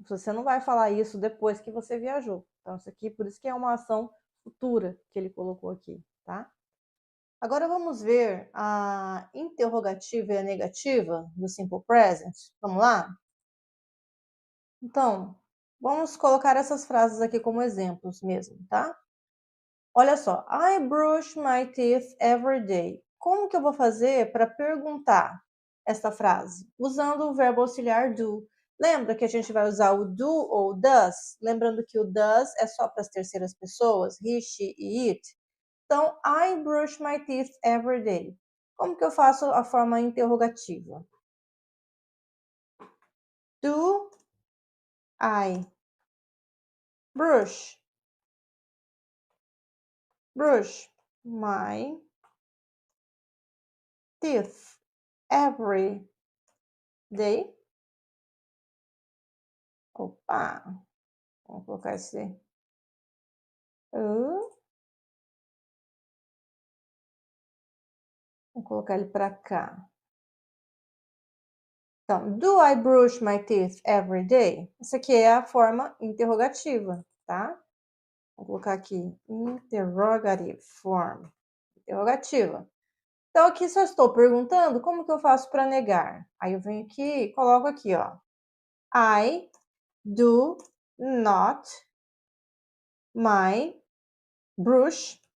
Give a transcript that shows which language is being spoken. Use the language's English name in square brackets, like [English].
[Portuguese] Você não vai falar isso depois que você viajou. Então, isso aqui, por isso que é uma ação futura que ele colocou aqui, tá? Agora vamos ver a interrogativa e a negativa do Simple Present. Vamos lá? Então, vamos colocar essas frases aqui como exemplos mesmo, tá? Olha só, [English] I brush my teeth every day. [Portuguese] Como que eu vou fazer para perguntar essa frase? Usando o verbo auxiliar do. Lembra que a gente vai usar o do ou does? Lembrando que o does é só para as terceiras pessoas, he, she e it. [English] Então, I brush my teeth every day. [Portuguese] Como que eu faço a forma interrogativa? [English] Do I brush my teeth every day? [Portuguese] Opa, vamos colocar esse vamos colocar ele para cá. [English] Então, do I brush my teeth every day? [Portuguese] Isso aqui é a forma interrogativa, tá? Vou colocar aqui, [English] interrogative form, [Portuguese] interrogativa. Então, aqui só estou perguntando como que eu faço para negar. Aí eu venho aqui e coloco aqui, ó. [English] I do not my brush.